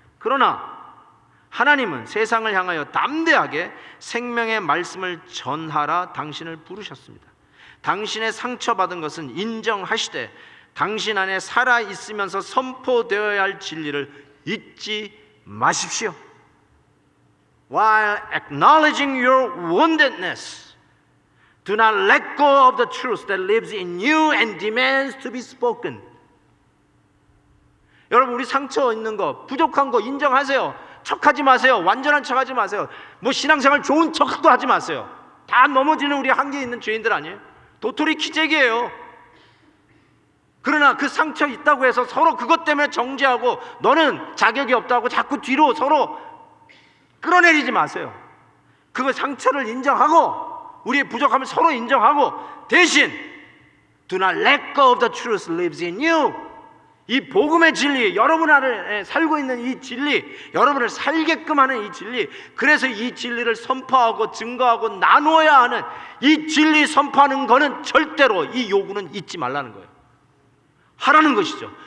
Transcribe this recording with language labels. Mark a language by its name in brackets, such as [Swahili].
[Korean] 그러나 하나님은 세상을 향하여 담대하게 생명의 말씀을 전하라 당신을 부르셨습니다. 당신의 상처받은 것은 인정하시되 당신 안에 살아있으면서 선포되어야 할 진리를 잊지 마십시오. [English] While acknowledging your woundedness, do not let go of the truth that lives in you and demands to be spoken. [Korean] 여러분, 우리 상처 있는 거, 부족한 거 인정하세요. 척하지 마세요. 완전한 척하지 마세요. 뭐 신앙생활 좋은 척도 하지 마세요. 다 넘어지는 우리 한계에 있는 죄인들 아니에요? 도토리 키재기예요. 그러나 그 상처 있다고 해서 서로 그것 때문에 정죄하고 너는 자격이 없다고 자꾸 뒤로 서로 끌어내리지 마세요. 그 상처를 인정하고 우리의 부족함을 서로 인정하고 대신 [English] Do not let go of the truth lives in you. [Korean] 이 복음의 진리, 여러분 안에 살고 있는 이 진리, 여러분을 살게끔 하는 이 진리, 그래서 이 진리를 선포하고 증거하고 나누어야 하는 이 진리 선포하는 거는 절대로 이 요구는 잊지 말라는 거예요. 하라는 것이죠.